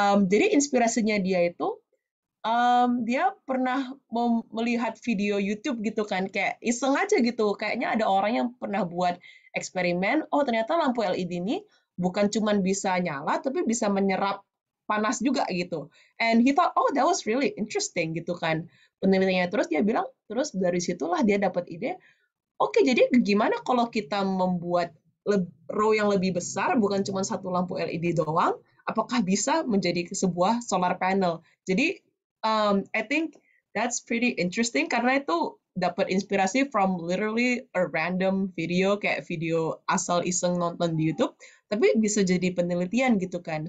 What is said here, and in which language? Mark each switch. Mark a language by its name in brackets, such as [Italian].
[Indonesian] Jadi inspirasinya dia itu, dia pernah melihat video YouTube gitu kan, kayak iseng aja gitu, kayaknya ada orang yang pernah buat eksperimen, oh ternyata lampu LED ini bukan cuma bisa nyala, tapi bisa menyerap panas juga gitu. [English] And he thought, oh that was really interesting [Indonesian] gitu kan, penelitiannya. Terus dia bilang, terus dari situlah dia dapat ide, oke, jadi gimana kalau kita membuat row yang lebih besar, bukan cuma satu lampu LED doang, apakah bisa menjadi sebuah solar panel? Jadi, [English] I think that's pretty interesting, [Indonesian] karena itu dapat inspirasi [English] from literally a random video, [Indonesian] kayak video asal iseng nonton di YouTube, tapi bisa jadi penelitian gitu kan.